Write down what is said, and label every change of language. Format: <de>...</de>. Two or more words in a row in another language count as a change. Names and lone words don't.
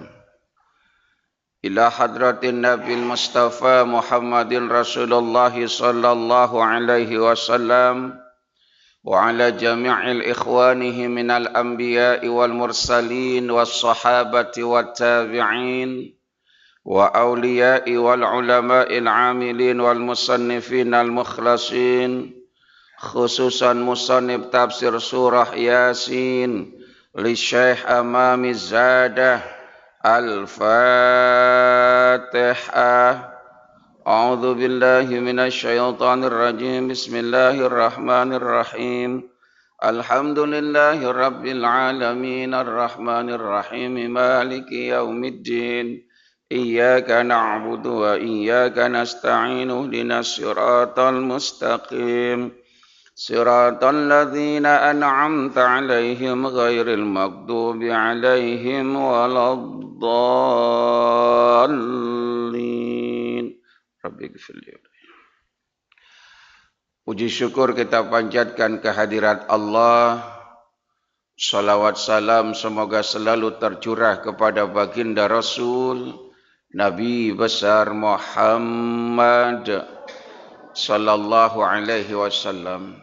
<ar>إلى حضرة النبي المصطفى محمد رسول الله صلى الله عليه وسلم و على جميع إخوانه من الأنبياء والمرسلين والصحابة والتابعين والأولياء والعلماء العاملين والمصنفين المخلصين خصوصا مصنف تفسير سورة يس لشيخ أمامي زاده الفاتحة. أعوذ بالله من الشيطان الرجيم. بسم الله الرحمن الرحيم الحمد لله رب العالمين الرحمن الرحيم مالك يوم الدين. إياك نعبد وإياك نستعين اهدنا الصراط المستقيم. صراط الذين أنعمت عليهم غير المغضوب عليهم ولا الضالين. رب اغفر لي.</ar> <id>Puji syukur kita panjatkan kehadirat Allah. Salawat salam semoga selalu tercurah kepada baginda Rasul Nabi besar Muhammad</id> <ar>صلى الله عليه وسلم.</ar>